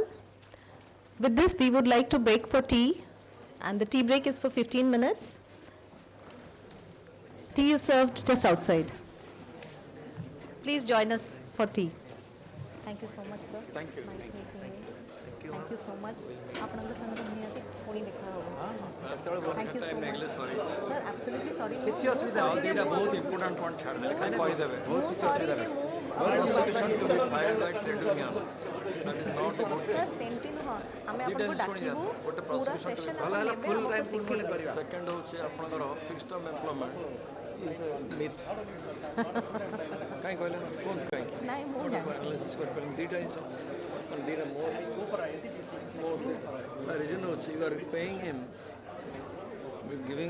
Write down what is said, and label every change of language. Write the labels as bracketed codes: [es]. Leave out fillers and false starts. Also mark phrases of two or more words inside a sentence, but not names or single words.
[en] With this, we would like to break for tea, and the tea break is for 15 minutes. Tea is served just outside. Please join us for tea. Thank you so much, sir. Thank you. Nice meeting you. Thank you so much. [or] ଆପଣଙ୍କ ସାଙ୍ଗରେ ନିହାତି ପୁଣି ଦେଖା ହେବ. [en] Thank you so much. Sorry. Sir, absolutely sorry. [or] କିଛି ଅସୁବିଧା ନାହିଁ ଏଇଟା ବହୁତ [en] important point [or] ଛାଡ଼ିଦେଲେ ଖାଲି କହିଦେବେ [en] prosecution to be filed by trade union that is not a good sir, thing [or] ସେମିତି ନୁହଁ. ଆମେ ଦୁଇଟା ଆପଣଙ୍କୁ ଶୁଣିଯାଆନ୍ତୁ ଡାକିବୁ ଗୋଟେ ପୁରା [en] prosecution to be [or] ସେସନ [en] filed [or] ଆପଣ ନେବେ [en] full [or] ଆମକୁ [en] time [or] ଶିଖେଇବେ. [en] ସେକେଣ୍ଡ [or] ହେଉଛି ଆପଣଙ୍କର [en] fix term employment is a myth [or] କାହିଁ କହିଲେ କୁହନ୍ତୁ କାହିଁକି ନାଇଁ ମୁଁ ଜାଣିଛି. ଆନାଲିସିସ୍ କରିପାରିଲି ଦୁଇଟା ଜିନିଷ ଦୁଇଟା ମୋ ରିଜନ୍ ହେଉଛି [en] you are paying him giving